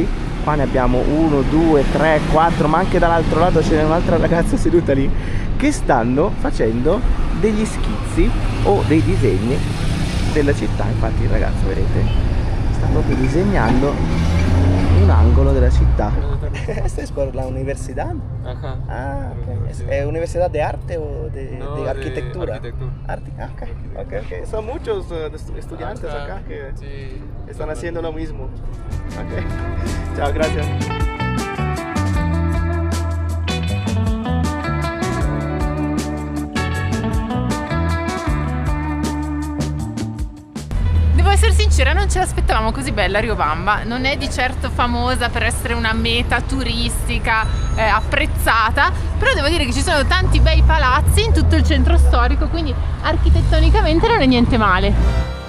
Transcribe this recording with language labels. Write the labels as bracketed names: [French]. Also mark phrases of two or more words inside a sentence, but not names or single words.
[Italian] Qua ne abbiamo 1, 2, 3, 4, ma anche dall'altro lato c'è un'altra ragazza seduta lì, che stanno facendo degli schizzi o dei disegni della città. Infatti il ragazzo, vedete, sta proprio disegnando un angolo della città. [Spanish] ¿Esta es por la universidad? Ajá. Ah, ok. ¿Es universidad de arte o de arquitectura? Arquitectura. Ok. Son muchos estudiantes acá que Sí. están haciendo lo mismo. Ok. Chao, gracias. [Italian] Devo essere sincera, non ce l'aspettavamo così bella Riobamba, non è di certo famosa per essere una meta turistica apprezzata, però devo dire che ci sono tanti bei palazzi in tutto il centro storico, quindi architettonicamente non è niente male.